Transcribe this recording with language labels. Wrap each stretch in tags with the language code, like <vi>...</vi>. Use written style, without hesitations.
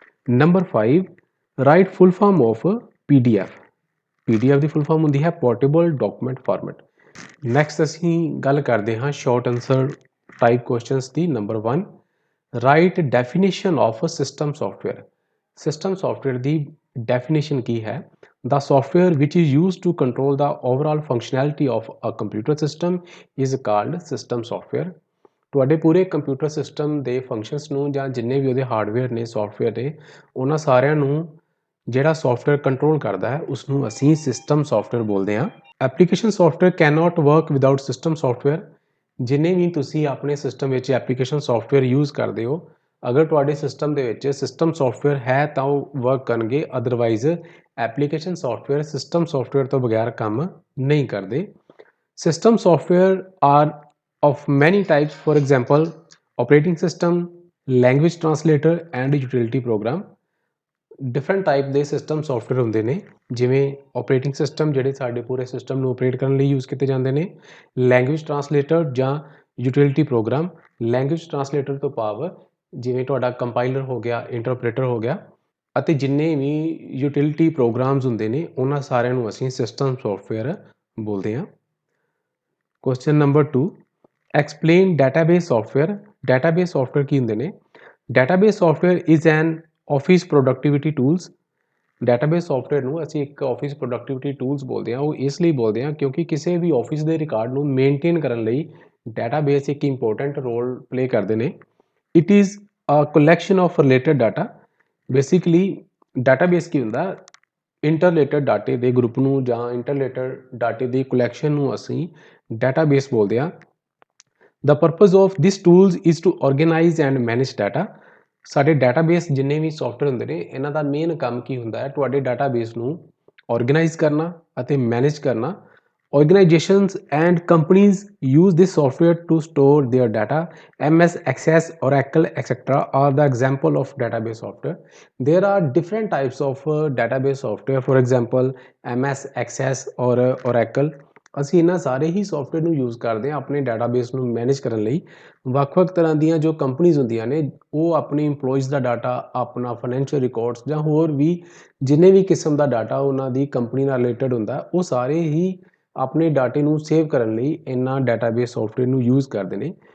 <en>Number 5 right full form of PDF।</en> <pa>PDF ਦੀ full form ਹੁੰਦੀ ਹੈ portable document format. Next ਅਸੀਂ ਗੱਲ ਕਰਦੇ ਹਾਂ short answer type questions ਦੀ।</pa> <en>Number 1 right definition of system software.</en> <pa>System software ਦੀ definition ਕੀ ਹੈ?</pa> <en>The software which is used to control the overall functionality of a computer system is called system software।</en> <pa>ਤੁਹਾਡੇ ਪੂਰੇ computer system ਦੇ functions ਨੂੰ ਜਾਂ ਜਿੰਨੇ ਵੀ ਉਹਦੇ hardware ਨੇ software ਨੇ ਉਹਨਾਂ ਸਾਰਿਆਂ ਨੂੰ ਜਿਹੜਾ ਸੌਫਟਵੇਅਰ ਕੰਟਰੋਲ ਕਰਦਾ ਹੈ ਉਸ ਨੂੰ ਅਸੀਂ ਸਿਸਟਮ ਸੌਫਟਵੇਅਰ ਬੋਲਦੇ ਹਾਂ।</pa> <en>Application software can not work without system software.</en> <pa>ਜਿੰਨੇ ਵੀ ਤੁਸੀਂ ਆਪਣੇ ਸਿਸਟਮ ਵਿੱਚ ਐਪਲੀਕੇਸ਼ਨ ਸੌਫਟਵੇਅਰ ਯੂਜ਼ ਕਰਦੇ ਹੋ, ਅਗਰ ਤੁਹਾਡੇ ਸਿਸਟਮ ਦੇ ਵਿੱਚ ਸਿਸਟਮ ਸੌਫਟਵੇਅਰ ਹੈ ਤਾਂ ਉਹ ਵਰਕ ਕਰਨਗੇ, otherwise application software system software ਤੋਂ ਬਗੈਰ ਕੰਮ ਨਹੀਂ ਕਰਦੇ।</pa> <en>System software are of many types, for example operating system, language translator and utility program। different type</en> <pa>ਦੇ ਸਿਸਟਮ ਸੌਫਟਵੇਅਰ ਹੁੰਦੇ ਨੇ, ਜਿਵੇਂ ਆਪਰੇਟਿੰਗ ਸਿਸਟਮ ਜਿਹੜੇ ਸਾਡੇ ਪੂਰੇ ਸਿਸਟਮ ਨੂੰ ਆਪਰੇਟ ਕਰਨ ਲਈ ਯੂਜ਼ ਕੀਤੇ ਜਾਂਦੇ ਨੇ, ਲੈਂਗੁਏਜ ਟਰਾਂਸਲੇਟਰ ਜਾਂ ਯੂਟਿਲਿਟੀ ਪ੍ਰੋਗਰਾਮ। ਲੈਂਗੁਏਜ ਟਰਾਂਸਲੇਟਰ ਤੋਂ ਭਾਵ ਜਿਵੇਂ ਤੁਹਾਡਾ ਕੰਪਾਈਲਰ ਹੋ ਗਿਆ, ਇੰਟਰਪ੍ਰੇਟਰ ਹੋ ਗਿਆ, ਅਤੇ ਜਿੰਨੇ ਵੀ ਯੂਟਿਲਿਟੀ ਪ੍ਰੋਗਰਾਮਸ ਹੁੰਦੇ ਨੇ ਉਹਨਾਂ ਸਾਰਿਆਂ ਨੂੰ ਅਸੀਂ ਸਿਸਟਮ ਸੌਫਟਵੇਅਰ ਬੋਲਦੇ ਹਾਂ।</pa> <en>Question number 2 explain database software.</en> <pa>Database software ਕੀ ਹੁੰਦੇ ਨੇ?</pa> <en>Database software is an office productivity tools.</en> <pa>Database software ਨੂੰ ਅਸੀਂ ਇੱਕ ਆਫਿਸ ਪ੍ਰੋਡਕਟਿਵਿਟੀ ਟੂਲਸ ਬੋਲਦੇ ਹਾਂ। ਉਹ ਇਸ ਲਈ ਬੋਲਦੇ ਹਾਂ ਕਿਉਂਕਿ ਕਿਸੇ ਵੀ ਆਫਿਸ ਦੇ ਰਿਕਾਰਡ ਨੂੰ ਮੇਨਟੇਨ ਕਰਨ ਲਈ ਡਾਟਾਬੇਸ ਇੱਕ ਇੰਪੋਰਟੈਂਟ ਰੋਲ ਪਲੇ ਕਰਦੇ ਨੇ।</pa> <en>It is a collection of related data.</en> <pa>Basically database ਕੀ ਹੁੰਦਾ? ਇੰਟਰਲੇਟਡ ਡਾਟੇ ਦੇ ਗਰੁੱਪ ਨੂੰ ਜਾਂ ਇੰਟਰਲੇਟਡ ਡਾਟੇ ਦੀ ਕਲੈਕਸ਼ਨ ਨੂੰ ਅਸੀਂ ਡਾਟਾਬੇਸ ਬੋਲਦੇ ਹਾਂ।</pa> <en>The purpose of these tools is to organize and manage data।</en> <pa>ਸਾਡੇ ਡਾਟਾਬੇਸ ਜਿੰਨੇ ਵੀ ਸੌਫਟਵੇਅਰ ਹੁੰਦੇ ਨੇ ਇਹਨਾਂ ਦਾ ਮੇਨ ਕੰਮ ਕੀ ਹੁੰਦਾ ਹੈ? ਤੁਹਾਡੇ ਡਾਟਾਬੇਸ ਨੂੰ ਆਰਗੇਨਾਈਜ਼ ਕਰਨਾ ਅਤੇ ਮੈਨੇਜ ਕਰਨਾ।</pa> <en>Organizations and companies use this software to store their data। MS Access, Oracle, etc. are the example of database software। There are different types of database software, for example MS Access or Oracle।</en> <pa>ਅਸੀਂ ਇਹਨਾਂ ਸਾਰੇ ਹੀ software ਨੂੰ use ਕਰਦੇ ਹਾਂ ਆਪਣੇ database ਨੂੰ manage ਕਰਨ ਲਈ। ਵੱਖ-ਵੱਖ ਤਰ੍ਹਾਂ ਦੀਆਂ ਜੋ ਕੰਪਨੀਜ਼ ਹੁੰਦੀਆਂ ਨੇ ਉਹ ਆਪਣੇ ਇੰਪਲੋਈਜ਼ ਦਾ ਡਾਟਾ, ਆਪਣਾ ਫਾਈਨੈਂਸ਼ੀਅਲ ਰਿਕਾਰਡਸ ਜਾਂ ਹੋਰ ਵੀ ਜਿੰਨੇ ਵੀ ਕਿਸਮ ਦਾ ਡਾਟਾ ਉਹਨਾਂ ਦੀ ਕੰਪਨੀ ਨਾਲ ਰਿਲੇਟਡ ਹੁੰਦਾ ਉਹ ਸਾਰੇ ਹੀ ਆਪਣੇ ਡਾਟੇ ਨੂੰ ਸੇਵ ਕਰਨ ਲਈ ਇਹਨਾਂ ਡਾਟਾਬੇਸ ਸੌਫਟਵੇਅਰ ਨੂੰ ਯੂਜ਼ ਕਰਦੇ ਨੇ।</pa>